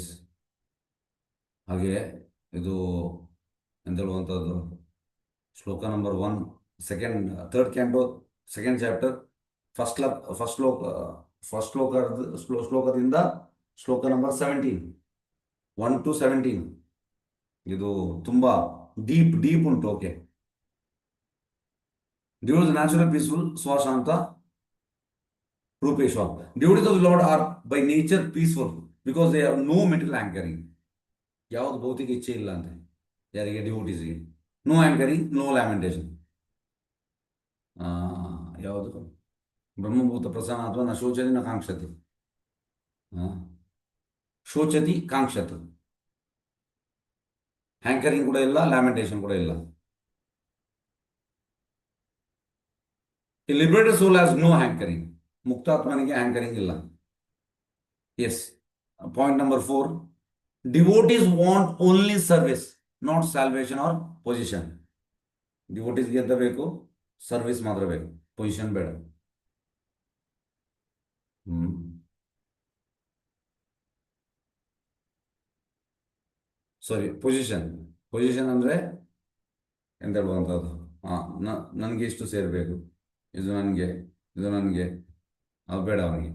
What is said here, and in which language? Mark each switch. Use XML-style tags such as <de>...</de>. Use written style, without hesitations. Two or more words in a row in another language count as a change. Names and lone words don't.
<kn>ಹಾಗೆ ಇದು ಎಂತ ಹೇಳುವಂಥದ್ದು, ಶ್ಲೋಕ ನಂಬರ್ 1,</kn> <en>third canto, second chapter,</en> <kn>ಶ್ಲೋಕದಿಂದ ಶ್ಲೋಕ ನಂಬರ್ 17, 1 to 17. ಇದು ತುಂಬಾ ಡೀಪ್ ಉಂಟು.</kn> <en>OK, devotees natural peaceful</en> <sa>ಸ್ವಶಾಂತ ರೂಪೇಶ್ವರ.</sa> <en>devotees of the Lord are by nature peaceful because they have no material hankering.</en> <kn>ಯಾವುದು ಭೌತಿಕ ಇಚ್ಛೆ ಇಲ್ಲ ಅಂತ ಯಾರಿಗೆ? ಡಿವೋಟೀಸ್ಗೆ.</kn> <en>no hankering, no lamentation. ಯಾವುದು?</en> <sa>ಬ್ರಹ್ಮಭೂತ ಪ್ರಸನ್ನ ಅಥವಾ ನ ಶೋಚತಿ ನ ಕಾಂಕ್ಷತಿ. ಶೋಚತಿ ಕಾಂಕ್ಷತ.</sa> <kn>ಹ್ಯಾಂಕರಿಂಗ್ ಕೂಡ ಇಲ್ಲ, ಲ್ಯಾಮೆಂಟೇಷನ್ ಕೂಡ ಇಲ್ಲ.</kn> <en>a liberated soul has no hankering.</en> <kn>ಮುಕ್ತಾತ್ಮನಿಗೆ ಹ್ಯಾಂಕರಿಂಗ್ ಇಲ್ಲ. ಎಸ್.</kn> <en>point number 4. Devotees want only service, not salvation or position.</en> <kn>Devotees ಗೆ ಎಂತ ಬೇಕು? ಸರ್ವಿಸ್ ಮಾತ್ರ ಬೇಕು, ಪೊಸಿಷನ್ ಬೇಡ. ಸಾರಿ, ಪೊಸಿಷನ್ ಅಂದ್ರೆ ಎಂತ ಹೇಳುವಂಥದ್ದು, ನನಗೆ ಇಷ್ಟು ಸೇರಬೇಕು, ಇದು ನನಗೆ ಅದು ಬೇಡ ಅವನಿಗೆ.</kn>